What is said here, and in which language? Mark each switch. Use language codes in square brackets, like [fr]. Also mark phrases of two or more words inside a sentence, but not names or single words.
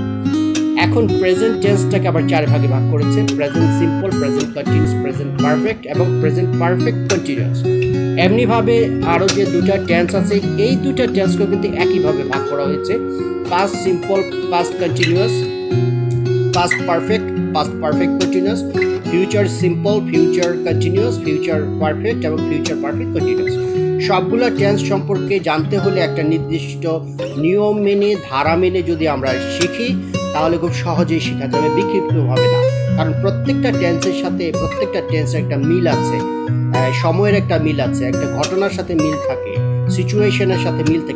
[bn] এখন প্রেজেন্ট টেন্সটাকে আবার 4 ভাগে ভাগ করেছে: [en] present simple, present continuous, present perfect [bn] এবং [en] present perfect continuous. [bn] এমনিভাবে আরও যে 2টা টেন্স আছে, এই 2টা টেন্সকেও কিন্তু একইভাবে ভাগ করা হয়েছে: [en] past simple, past continuous, past perfect continuous, future simple, future continuous, future perfect এবং future perfect continuous। [bn] সবগুলো টেন্স সম্পর্কে জানতে হলে একটা নির্দিষ্ট নিয়ম মেনে, ধারা মেনে যদি আমরা শিখি তাহলে খুব সহজেই শেখা যাবে, বিক্ষিপ্ত হবে না। কারণ প্রত্যেকটা টেন্সের সাথে প্রত্যেকটা টেন্সের একটা মিল আছে, সময়ের একটা মিল আছে, একটা ঘটনার সাথে মিল থাকে, সিচুয়েশনের সাথে মিল থাকে।